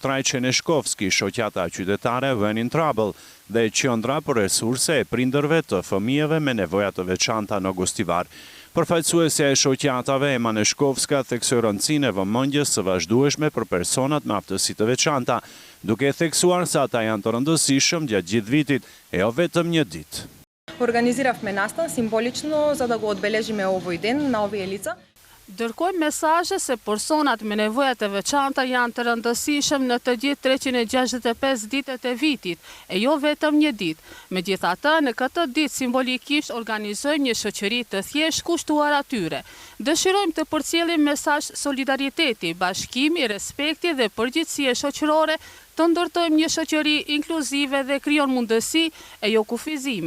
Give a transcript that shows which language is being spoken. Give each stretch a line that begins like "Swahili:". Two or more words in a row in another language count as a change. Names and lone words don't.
Albanian: Trajqe Neshkovski, shoqata qytetare When in Trouble, dhe qendra për resurse e prindërve të fëmijëve me nevoja të veçanta në Gostivar. Përfaqësuesja e shoqatave Ema Neshkovska theksoi rëndësinë e vëmendjes së vazhdueshme për personat me aftësi të veçanta, duke theksuar se ata janë të rëndësishëm gjatë gjithë vitit, e jo vetëm një ditë.
Macedonian: Organiziravме настан символично за да го одбележиме овој ден на овие лица.
Albanian: Dërkojmë mesazhe se personat me nevoja të veçanta janë të rëndësishëm në të gjithë 365 ditët e vitit, e jo vetëm një ditë. Megjithatë, në këtë ditë simbolikisht organizojmë një shoqëri të thjeshtë kushtuar atyre. Dëshirojmë të përcjellim mesazh solidariteti, bashkimi, respekti dhe përgjegjësie shoqërore, të ndërtojmë një shoqëri inkluzive dhe krijon mundësi e jo kufizime.